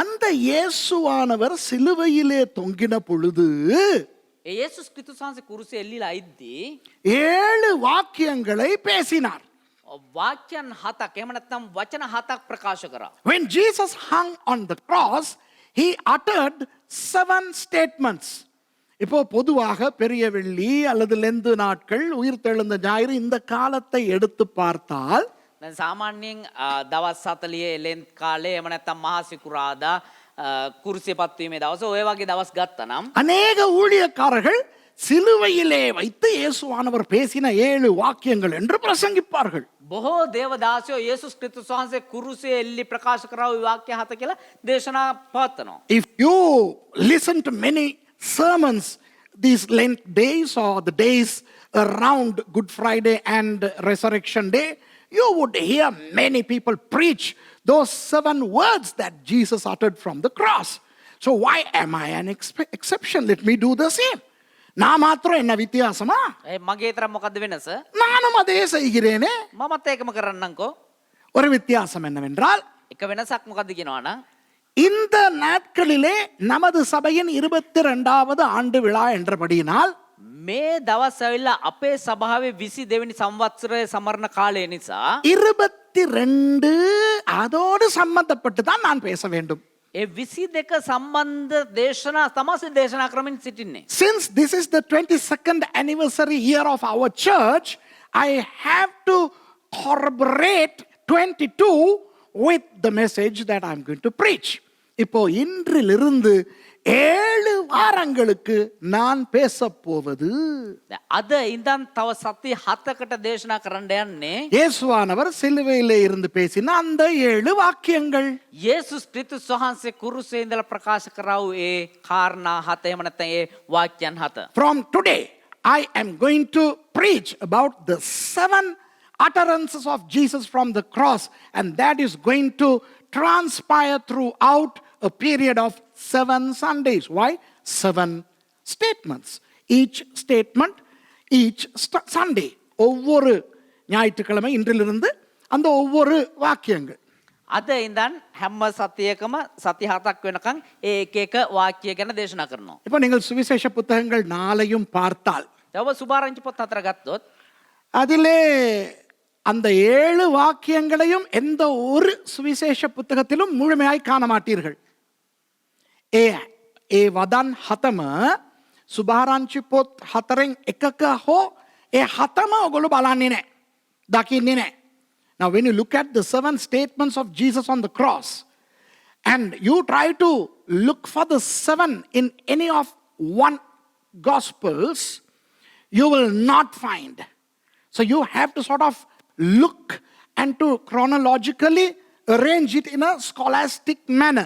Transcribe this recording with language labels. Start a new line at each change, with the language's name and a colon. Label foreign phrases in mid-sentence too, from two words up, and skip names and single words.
Tamil: அந்த இயேசுவானவர் சிலுவையிலே தொங்கின பொழுது
Sinhala: යේසුස් ක්‍රිස්තුස් වහන්සේ කුරුසේ එල්ලිලා ඉද්දී
Tamil: 7 வாக்கியங்களை பேசினார்.
Sinhala: වාක්‍යයන් 7ක් එහෙම නැත්නම් වචන 7ක් ප්‍රකාශ කරා.
English: When Jesus hung on the cross, he uttered 7 statements.
Tamil: இப்போ பொதுவாக பெரிய வெள்ளி அல்லது லெந்து நாட்கள், உயிர்த்தெழுந்த ஞாயிறு இந்த காலத்தை எடுத்து பார்த்தால்
Sinhala: දැන් සාමාන්‍යයෙන් දවස් 40 ලෙන්ත් කාලේ එහෙම නැත්නම් මහා සිකුරාදා කුරුසිය පත්වීමේ දවස ඔය වගේ දවස් ගත්තනම්
Tamil: அநேக ஊழியக்காரர்கள் சிலுவையிலே வைத்து இயேசுவானவர் பேசின 7 வாக்கியங்கள் என்று பிரசங்கிப்பார்கள்.
Sinhala: බොහෝ දේවදාසයෝ යේසුස් ක්‍රිස්තුස් වහන්සේ කුරුසේ එල්ලි ප්‍රකාශ කරා ওই වාක්‍ය 7 කියලා දේශනා පවත්වනවා.
English: If you listen to many sermons these Lent days or the days around Good Friday and Resurrection Day, you would hear many people preach those 7 words that Jesus uttered from the cross. So why am I an exception? Let me do the same.
Tamil: நான் மாத்திரம் என்ன வித்தியாசமா?
Sinhala: මගේ තරම් මොකද්ද වෙනස?
Tamil: நானும் அதே செய்கிறேனே.
Sinhala: මමත් ඒකම කරන්නම්කෝ.
Tamil: ஒரு வித்தியாசம் என்னவென்றால்,
Sinhala: එක වෙනසක් මොකද්ද කියනවනම්
Tamil: இந்த நாட்களிலே நமது சபையின் 22வது ஆண்டு விழா என்றபடியினால்
Sinhala: මේ දවස් ඇවිල්ලා අපේ සභාවේ 22 වෙනි සංවත්සරයේ සමරන කාලය නිසා
Tamil: 22 அதோடு சம்பந்தப்பட்டு தான் நான் பேச வேண்டும்.
Sinhala: ඒ 22 සම්බන්ධ දේශනා තමයි දේශනා කරමින් සිටින්නේ.
English: Since this is the 22nd anniversary year of our church, I have to corroborate 22 with the message that I'm going to preach.
Tamil: இப்போ இன்றிலிருந்து 7 வாரங்களுக்கு நான் பேச போவது
Sinhala: අද ඉඳන් තව සති 7කට දේශනා කරන්න යන්නේ
Tamil: இயேசுவானவர் சிலுவையிலே இருந்து பேசின அந்த 7 வாக்கியங்கள்.
Sinhala: යේසුස් ක්‍රිස්තුස් වහන්සේ කුරුසේ ඉඳලා ප්‍රකාශ කරා වූ ඒ කාරණා 7 එහෙම නැත්නම් ඒ වාක්‍යයන් 7.
English: From today I am going to preach about the 7 utterances of Jesus from the cross, and that is going to transpire throughout a period of 7 Sundays. Why? 7 statements. Each statement, each Sunday.
Tamil: ஒவ்வொரு ஞாயிற்றுக்கிழமை இன்றிலிருந்து அந்த ஒவ்வொரு வாக்கியங்கள்.
Sinhala: අද ඉඳන් හැම සතියකම සති 7ක් වෙනකන් ඒ එක එක වාක්‍ය ගැන දේශනා කරනවා.
Tamil: இப்போ நீங்கள் சுவிசேஷ புத்தகங்கள் 4ஐயும் பார்த்தால்
Sinhala: තව සුභාරංචි පොත් 4 ගත්තොත්
Tamil: அதிலே அந்த 7 வாக்கியங்களையும் எந்த ஒரு சுவிசேஷ புத்தகத்திலும் முழுமையாய் காண மாட்டீர்கள்.
Sinhala: ඒ වදන් 7ම සුභාරංචි පොත් 4න් එකක හෝ ඒ 7ම ඔයගොල්ලෝ බලන්නේ නැහැ. දකින්නේ නැහැ.
English: Now when you look at the 7 statements of Jesus on the cross and you try to look for the 7 in any of one gospels, you will not find. So you have to sort of look and to chronologically arrange it in a scholastic manner.